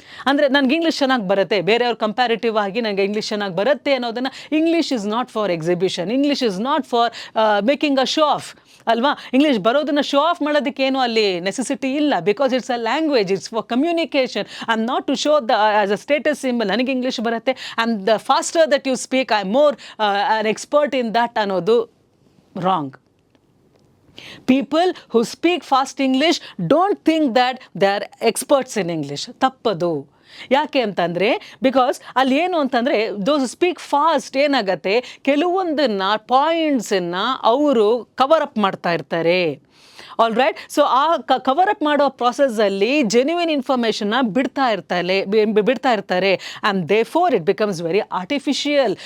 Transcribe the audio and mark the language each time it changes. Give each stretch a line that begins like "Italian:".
Kannada: ಅಂದರೆ ನನಗೆ ಇಂಗ್ಲೀಷ್ ಚೆನ್ನಾಗಿ ಬರುತ್ತೆ, ಬೇರೆಯವ್ರ ಕಂಪ್ಯಾರಿಟಿವ್ ಆಗಿ ನನಗೆ ಇಂಗ್ಲೀಷ್ ಚೆನ್ನಾಗಿ ಬರುತ್ತೆ ಅನ್ನೋದನ್ನು,
English: English is not for exhibition, English is not for making a show off
Kannada: ಅಲ್ವಾ. ಇಂಗ್ಲೀಷ್ ಬರೋದನ್ನು ಶೋ ಆಫ್ ಮಾಡೋದಕ್ಕೇನು ಅಲ್ಲಿ ನೆಸೆಸಿಟಿ ಇಲ್ಲ,
English: Because it's a language, it's for communication. I am not to show as a status symbol,
Kannada: ನನಗೆ English ಬರುತ್ತೆ
English: And the faster that you speak I am more an expert in that ಅನ್ನೋದು wrong. People who speak fast English don't think that they are experts in English.
Kannada: ತಪ್ಪದು. ಯಾಕೆ ಅಂತಂದರೆ, because ಅಲ್ಲಿ ಏನು ಅಂತಂದರೆ,
English: those speak fast
Kannada: ಏನಾಗತ್ತೆ, ಕೆಲವೊಂದನ್ನು ಪಾಯಿಂಟ್ಸನ್ನು ಅವರು ಕವರ್ ಅಪ್ ಮಾಡ್ತಾ ಇರ್ತಾರೆ. All right? ಸೊ ಆ ಕವರ್ ಅಪ್ ಮಾಡೋ ಪ್ರಾಸೆಸ್ಸಲ್ಲಿ ಜೆನ್ಯುವಿನ್ ಇನ್ಫಾರ್ಮೇಷನ್ನ ಬಿಡ್ತಾ ಇರ್ತಾರೆ
English: And therefore it becomes very artificial.